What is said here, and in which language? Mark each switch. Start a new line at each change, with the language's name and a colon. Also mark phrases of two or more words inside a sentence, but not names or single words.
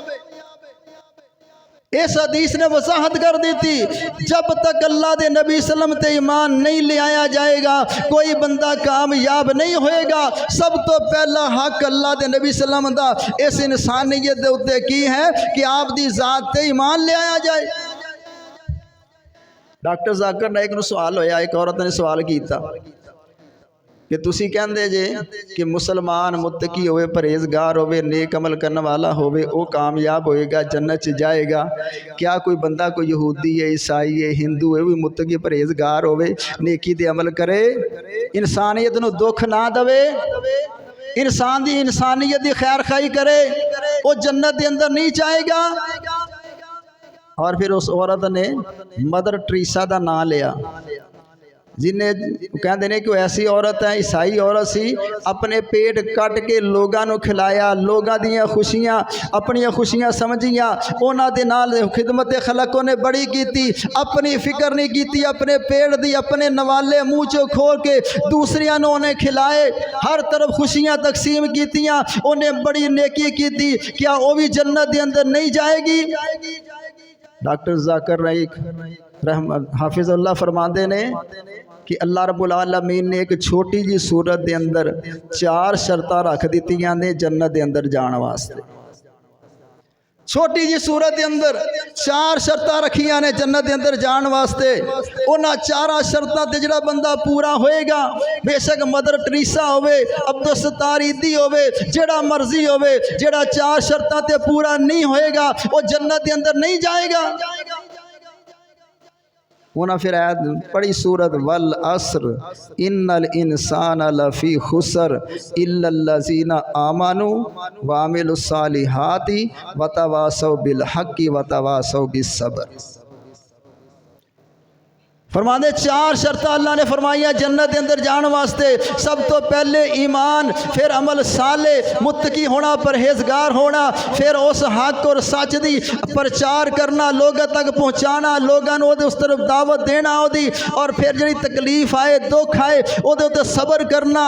Punjabi: اس حدیث نے وضاحت کر دی تھی جب تک اللہ دے نبی
Arabic: صلی اللہ علیہ وسلم
Punjabi: تے ایمان نہیں لے آیا جائے گا کوئی بندہ کامیاب نہیں ہوئے گا. سب تو پہلا حق اللہ دے نبی
Arabic: صلی اللہ علیہ وسلم
Punjabi: دا اس انسانیت دے اوتے کی ہے کہ آپ دی ذات تے ایمان لے آیا جائے. ڈاکٹر ذاکر نائک نو سوال ہویا, ایک عورت نے سوال کیتا کہ تسی کہندے جے کہ مسلمان متقی ہوئے, پرہیزگار ہوئے, نیک عمل کرنے والا ہوئے, وہ کامیاب ہوئے گا, جنت چ جائے گا. کیا کوئی بندہ کوئی یہودی ہے, عیسائی ہے, ہندو ہے, وہ متقی پرہیزگار ہوئے, نیکی دے عمل کرے, انسانیت نو دکھ نہ دوے, انسان دی انسانیت دی خیر خواہی کرے, وہ جنت دے اندر نہیں جائے گا. اور پھر اس عورت نے مدر ٹریسا دا نام لیا, جنہیں کہندے نے کہ وہ ایسی عورت ہے, عیسائی عورت سی, اپنے پیٹ کٹ کے لوگاں نو کھلایا, لوگاں دیاں خوشیاں اپنی خوشیاں سمجھیاں, انہاں دے نال خدمت خلق نے بڑی کیتی, اپنی فکر نہیں کیتی, اپنے پیٹ دی اپنے نوالے منہ چوں کھول کے دوسریاں نو انہیں کھلائے, ہر طرف خوشیاں تقسیم کیتیاں, انہیں بڑی نیکی کیتی. کیا وہ بھی جنت دے اندر نہیں جائے گی؟ ڈاکٹر ذاکر نائک رحمت حافظ اللہ فرماندے نے کہ اللہ
Arabic: رب العالمین
Punjabi: نے ایک چھوٹی جی صورت دے اندر 4 شرطاں رکھ دیتیاں نے جنت دے اندر جان واسطے. چھوٹی جی صورت دے اندر 4 شرطاں رکھیاں نے جنت دے اندر جان واسطے. انہاں 4 شرطاں تے جڑا بندہ پورا ہوئے گا, بے شک مدر ٹریسا ہوئے, عبدالستار ایدھی ہوئے, جڑا مرضی ہوئے, جڑا 4 شرطاں تے پورا نہیں ہوئے گا وہ جنت دے اندر نہیں جائے گا. انہاں پھر آیت پڑھی سورت
Arabic: والعصر ان الانسان لفی خسر الا الذین آمنوا وعملوا الصالحات وتواصوا بالحق وتواصوا بالصبر۔
Punjabi: فرماندے چار شرطیں اللہ نے فرمائیاں جنت اندر جان واسطے، سب تو پہلے ایمان، پھر عمل صالح، متقی ہونا، پرہیزگار ہونا، پھر اس حق اور سچ دی پرچار کرنا، لوگوں تک پہنچانا، لوگوں نے اس طرف دعوت دینا، اور پھر جڑی تکلیف آئے دکھ آئے وہ صبر کرنا۔